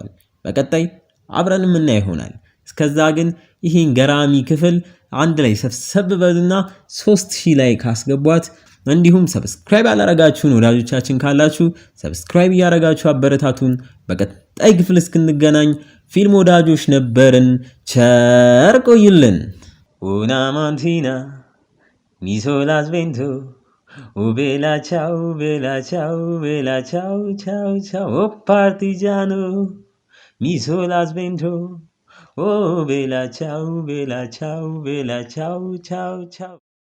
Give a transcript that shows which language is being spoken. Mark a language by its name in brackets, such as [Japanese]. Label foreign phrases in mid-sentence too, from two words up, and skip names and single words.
[Amharic] በቀጣይ አብረን የምናይ ይሆናል። እስከዛ ግን ይህን ገራሚ ክፍል አንድ ላይ ሰብሰብ በሉና 3000 ላይ ካስገቧት እንዲሁም ሰብስክራይብ ያላረጋችሁን ወዳጆቻችን ካላችሁ ሰብስክራይብ ያረጋችሁ አበረታቱን። በቀጣይ ክፍል እስክንገናኝ ፊልም ወዳጆች ነበርን። ቸር ቆዩልን። [Italian] Una mattina mi sono svento, oh bella ciao, bella ciao, bella ciao, ciao, ciao, oh partigiano, mi sono svento, oh bella ciao, bella ciao, bella ciao, ciao, ciao.